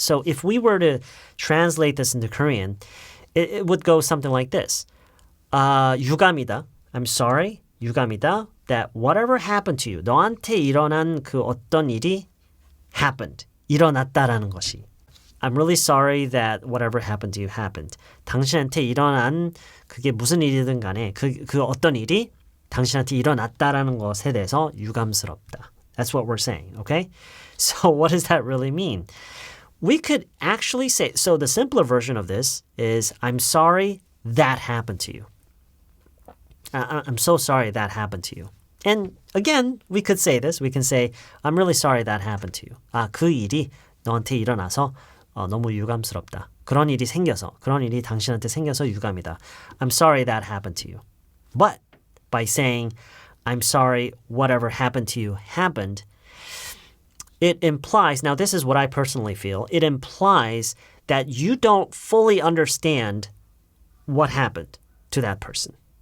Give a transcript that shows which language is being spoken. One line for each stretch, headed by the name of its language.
English: So if we were to translate this into Korean, it would go something like this.
Korean: 유감이다.
English: I'm sorry.
Korean: 유감이다.
English: That whatever happened to you,
Korean: 너한테 일어난 그 어떤 일이
English: happened.
Korean: 일어났다라는 것이.
English: I'm really sorry that whatever happened to you happened.
Korean: 당신한테 일어난 그게 무슨 일이든 간에 그 어떤 일이 당신한테 일어났다라는 것에 대해서 유감스럽다.
English: That's what we're saying, okay? So what does that really mean? We could actually say, so the simpler version of this is, I'm sorry that happened to you. I'm so sorry that happened to you. And again, we could say this. We can say, I'm really sorry that happened to you.
Korean: 그 일이 너한테 일어나서 너무 유감스럽다. 그런 일이 당신한테 생겨서 유감이다.
English: I'm sorry that happened to you. But by saying, I'm sorry whatever happened to you happened, it implies, now this is what I personally feel, it implies that you don't fully understand what happened to that person.